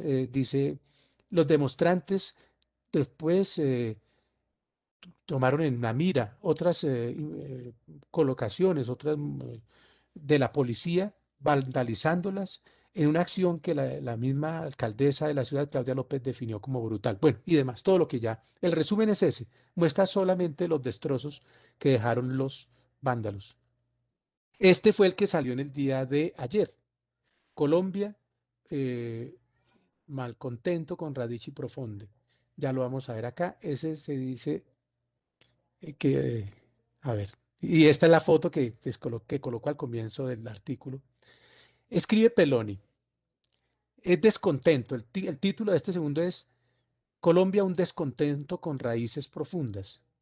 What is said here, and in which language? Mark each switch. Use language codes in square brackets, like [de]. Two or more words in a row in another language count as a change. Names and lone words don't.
[es] Dice, los demonstrantes después tomaron en la mira otras colocaciones, otras de la policía, vandalizándolas en una acción que la misma alcaldesa de la ciudad, Claudia López, definió como brutal. Bueno, y demás, todo lo que ya. El resumen es ese, muestra solamente los destrozos que dejaron los vándalos. Este fue el que salió en el día de ayer. [it] Colombia, eh, malcontento con Radici Profonde. [es] Ya lo vamos a ver acá. Ese se dice a ver, y esta es la foto que coloco al comienzo del artículo. Escribe Peloni, es descontento. El título de este segundo es Colombia, un descontento con raíces profundas.